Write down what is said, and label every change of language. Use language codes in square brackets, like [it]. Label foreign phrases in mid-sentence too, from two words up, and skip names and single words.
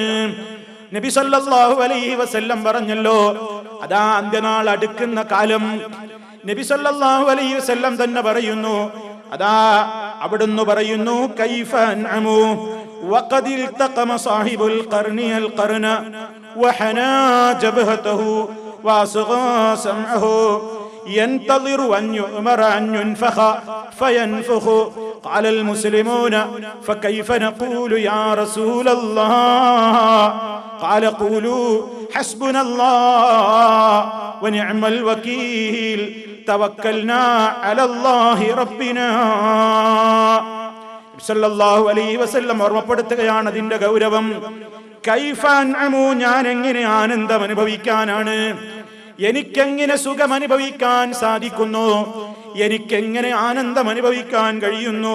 [ml] നബി [ar] صلى الله عليه وسلم [ml] പറഞ്ഞല്ലോ, അതാ അന്ത്യനാൾ അടുക്കുന്ന കാലം. [ar] നബി صلى الله عليه وسلم [ml] തന്നെ പറയുന്നു, അതാ അവിടുന്ന് പറയുന്നു, [ar] كيف أنعم وقد التقم صاحب القرن القرن وحنى جبهته وأصغى سمعه ينتظر أن يؤمر أن ينفخ فينفخ. قال المسلمون فكيف نقول يا رسول الله؟ قال قولوا حسبنا الله ونعم الوكيل توكلنا على الله ربنا. صلى الله عليه وسلم [ml] ഓർമ്മപ്പെടുത്തുകയാണ് അതിന്റെ ഗൗരവം. [ar] كيف أنعم, [ml] ഞാൻ എങ്ങനെ ആനന്ദം അനുഭവിക്കാനാണ്, എനിക്കെങ്ങനെ സുഖം അനുഭവിക്കാൻ സാധിക്കുന്നു, എനിക്കെങ്ങനെ ആനന്ദം അനുഭവിക്കാൻ കഴിയുന്നു.